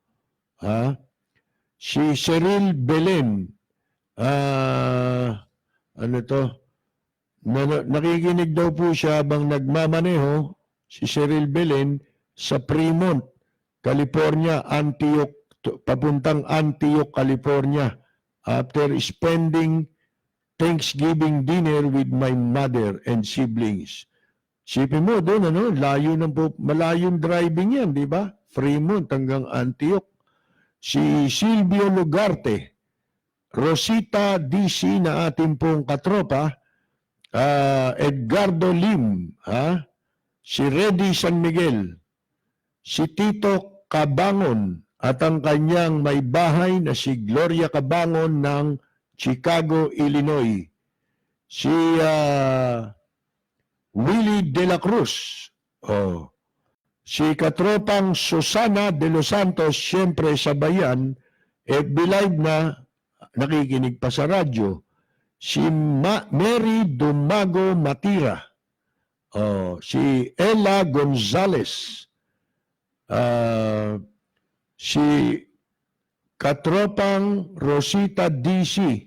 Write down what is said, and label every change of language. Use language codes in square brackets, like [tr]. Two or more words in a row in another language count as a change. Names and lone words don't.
[tl] Si Cyril Belen. Nakikinig daw po siya habang nagmamaneho, si Cyril Belen, sa Fremont, California, papuntang Antioch, California, [en] after spending Thanksgiving dinner with my mother and siblings. [tl] Sipin mo doon, malayong driving yan, di ba? Fremont hanggang Antioch. Si Silvio Lugarte, Rosita DC na ating pong katropa, Edgardo Lim, si Reddy San Miguel, si Tito Cabangon, at ang kanyang may bahay na si Gloria Cabangon ng Chicago, Illinois. Si Willie De La Cruz. Si katropang Susana De Los Santos, siyempre sa bayan, FB Live na, nakikinig pa sa radyo. Si Mary Dumago Matira. Si Ella Gonzalez. Si katropang Rosita DC.